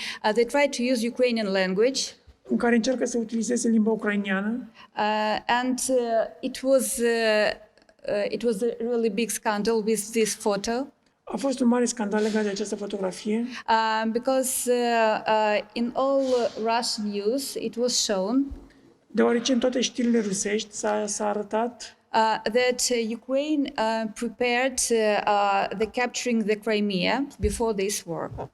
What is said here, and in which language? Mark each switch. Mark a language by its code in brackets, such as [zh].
[en] They try to use Ukrainian language, [ro] în care încearcă să utilizeze limba ucrainiană. [en] and it was a really big scandal with this photo. [ro] A fost un mare scandal legat de această fotografie, [en] Because in all Russian news it was shown [ro] deoarece în toate știrile rusești s-a arătat [en] that Ukraine prepared the capturing the Crimea before this war.